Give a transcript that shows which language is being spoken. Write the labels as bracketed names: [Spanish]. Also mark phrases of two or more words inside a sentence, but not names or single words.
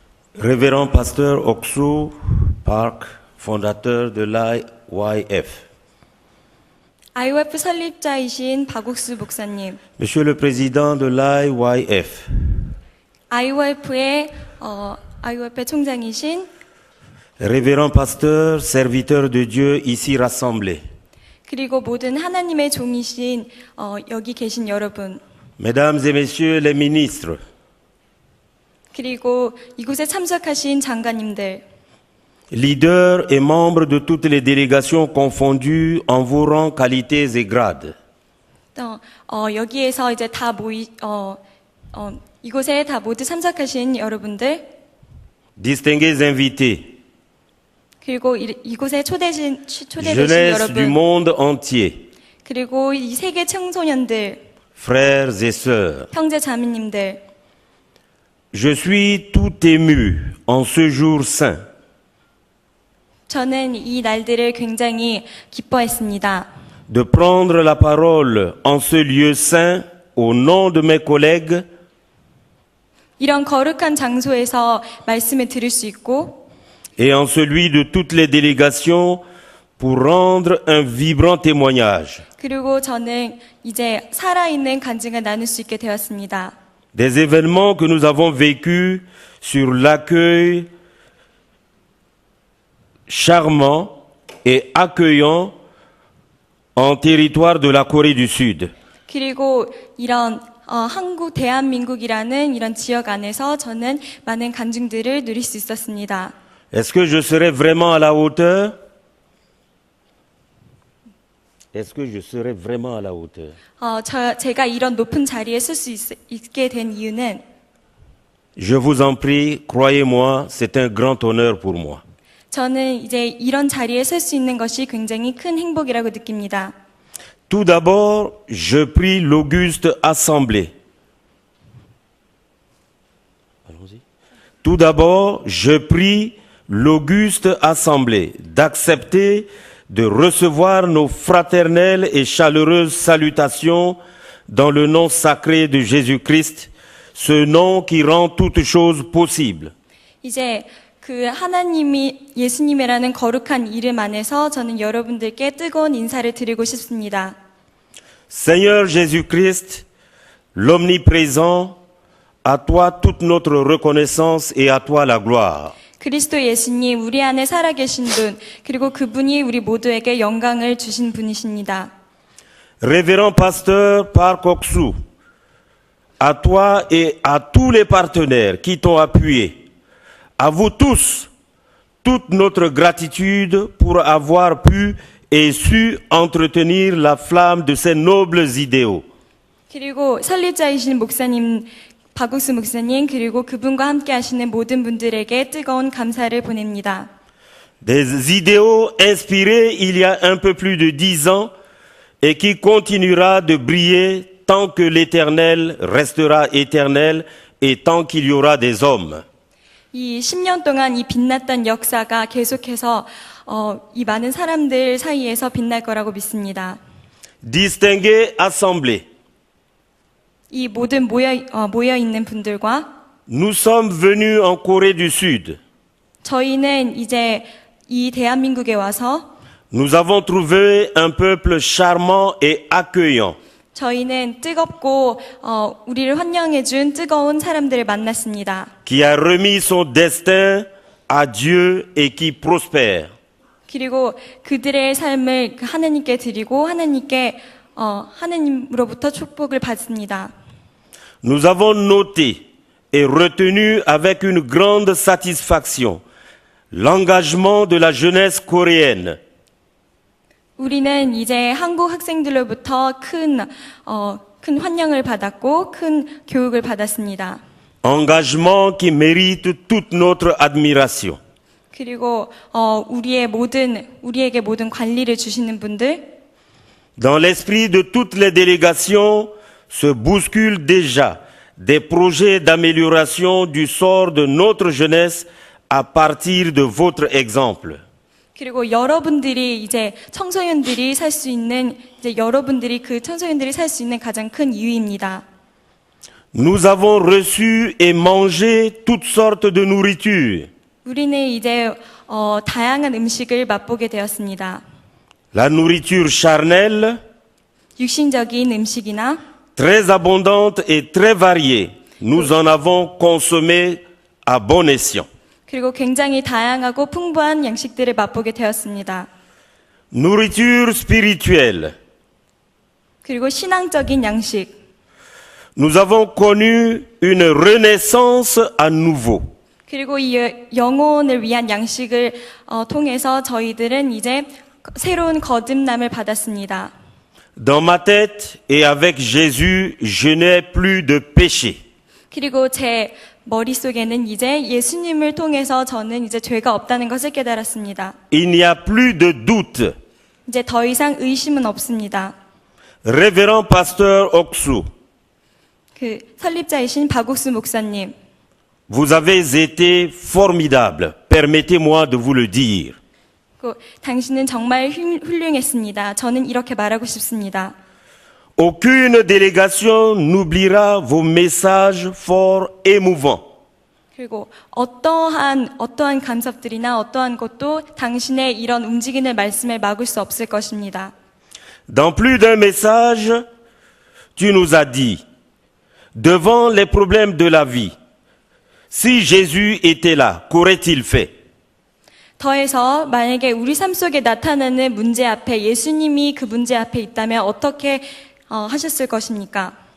[French] Révérend pasteur Oksu Park, fondateur de l'IYF. [Korean] IYF 설립자이신 박옥수 목사님, [French] Monsieur le président de l'IYF, [Korean] IYF의 총장이신 [French] révérend pasteur, serviteur de Dieu ici rassemblés, [Korean] 그리고 모든 하나님의 종이신 여기 계신 여러분, [French] mesdames et messieurs les ministres, [Korean] 그리고 이곳에 참석하신 장관님들, [French] leaders et membres de toutes les délégations confondues en vos rangs, qualités et grades, [Korean] 여기에서 이제 다 이곳에 다 모두 참석하신 여러분들, [French] distingués invités, [Korean] 그리고 이곳에 초대되신 [French] jeunesse du [Korean] 여러분, [French] monde entier, [Korean] 그리고 이 세계 청소년들, [French] frères et sœurs, [Korean] 형제 자매님들, [French] je suis tout ému en ce jour saint [Korean] 저는 이 날들을 굉장히 기뻐했습니다. [French] de prendre la parole en ce lieu saint au nom de mes collègues [Korean] 이런 거룩한 장소에서 말씀을 들을 수 있고 [French] et en celui de toutes les délégations pour rendre un vibrant témoignage [Korean] 그리고 저는 이제 살아있는 간증을 나눌 수 있게 되었습니다. [French] des événements que nous avons vécus sur l'accueil charmant et accueillant en territoire de la Corée du Sud. [Korean] 그리고 이런 대한민국이라는 이런 지역 안에서 저는 많은 간증들을 누릴 수 있었습니다. [French] Est-ce que je serai vraiment à la hauteur? Est-ce que je serai vraiment à la hauteur? [Korean] 제가 이런 높은 자리에 설 수 있게 된 이유는 [French] Je vous en prie, croyez-moi, c'est un grand honneur pour moi. [Korean] 저는 이제 이런 자리에 설 수 있는 것이 굉장히 큰 행복이라고 느낍니다. [French] Tout d'abord, je prie l'auguste assemblée. Allons-y. Tout d'abord, je prie l'auguste assemblée d'accepter de recevoir nos fraternelles et chaleureuses salutations dans le nom sacré de Jésus-Christ, ce nom qui rend toutes choses possibles. [Korean] 이제 그 예수님이라는 거룩한 이름 안에서 저는 여러분들께 뜨거운 인사를 드리고 싶습니다. [French] Seigneur Jésus-Christ, l'omniprésent, à toi toute notre reconnaissance et à toi la gloire. [Korean] 그리스도 예수님, 우리 안에 살아계신 분, 그리고 그분이 우리 모두에게 영광을 주신 분이십니다. [French] Révérend pasteur Park Oksu, à toi et à tous les partenaires qui t'ont appuyé, à vous tous, toute notre gratitude pour avoir pu et su entretenir la flamme de ces nobles idéaux. [Korean] 그리고 설립자이신 목사님, 박옥수 목사님, 그리고 그분과 함께 하시는 모든 분들에게 뜨거운 감사를 보냅니다. [French] Des idéaux inspirés il y a un peu plus de 10 ans et qui continuera de briller tant que l'Éternel restera éternel et tant qu'il y aura des hommes. [Korean] 이 10년 동안 이 빛났던 역사가 계속해서 이 많은 사람들 사이에서 빛날 거라고 믿습니다. [French] Distingués assemblés, [Korean] 이 모든 모여 있는 분들과 [French] nous sommes venus en Corée du Sud. [Korean] 저희는 이제 이 대한민국에 와서 [French] Nous avons trouvé un peuple charmant et accueillant. [Korean] 저희는 뜨겁고 우리를 환영해준 뜨거운 사람들을 만났습니다. [French] Qui a remis son destin à Dieu et qui prospère. [Korean] 그리고 그들의 삶을 하나님께 드리고 하나님으로부터 축복을 받습니다. [French] Nous avons noté et retenu avec une grande satisfaction l'engagement de la jeunesse coréenne. [Korean] 우리는 이제 한국 학생들로부터 큰 환영을 받았고 큰 교육을 받았습니다. [French] Engagement qui mérite toute notre admiration. [Korean] 그리고 우리에게 모든 관리를 주시는 분들, [French] Dans l'esprit de toutes les délégations se bousculent déjà des projets d'amélioration du sort de notre jeunesse à partir de votre exemple. [Korean] 그리고 여러분들이 이제 청소년들이 살 수 있는 이제 여러분들이 그 청소년들이 살 수 있는 가장 큰 이유입니다. [French] Nous avons reçu et mangé toutes sortes de nourriture. [Korean] 우리는 이제 다양한 음식을 맛보게 되었습니다. [French] La nourriture charnelle, [Korean] 육신적인 음식이나 [French] très abondante et très variée, nous en avons consommé à bon escient. [Korean] 그리고 굉장히 다양하고 풍부한 양식들을 맛보게 되었습니다. [French] Nourriture spirituelle, [Korean] 그리고 신앙적인 양식. [French] nous avons connu une renaissance à nouveau. [Korean] 그리고 이 영혼을 위한 양식을 통해서 저희들은 이제 새로운 거듭남을 받았습니다. [French] Dans ma tête et avec Jésus, je n'ai plus de péché. [Korean] 그리고 제 머릿속에는 이제 예수님을 통해서 저는 이제 죄가 없다는 것을 깨달았습니다. [French] Il n'y a plus de doute. [Korean] 이제 더 이상 의심은 없습니다. [French] Révérend pasteur Oksou, [Korean] 그 설립자이신 박옥수 목사님, [French] vous avez été formidable. Permettez-moi de vous le dire. [Korean] 당신은 정말 훌륭했습니다. 저는 이렇게 말하고 싶습니다. [French] Aucune délégation n'oubliera vos messages forts, émouvants. [Korean] 그리고 어떠한 간섭들이나 어떠한 것도 당신의 이런 움직이는 말씀을 막을 수 없을 것입니다. [French] Dans plus d'un message, tu nous as dit, devant les problèmes de la vie, si Jésus était là, qu'aurait-il fait? [Korean] 더해서 만약에 우리 삶 속에 나타나는 문제 앞에 예수님이 그 문제 앞에 있다면 어떻게 하셨을 것입니까?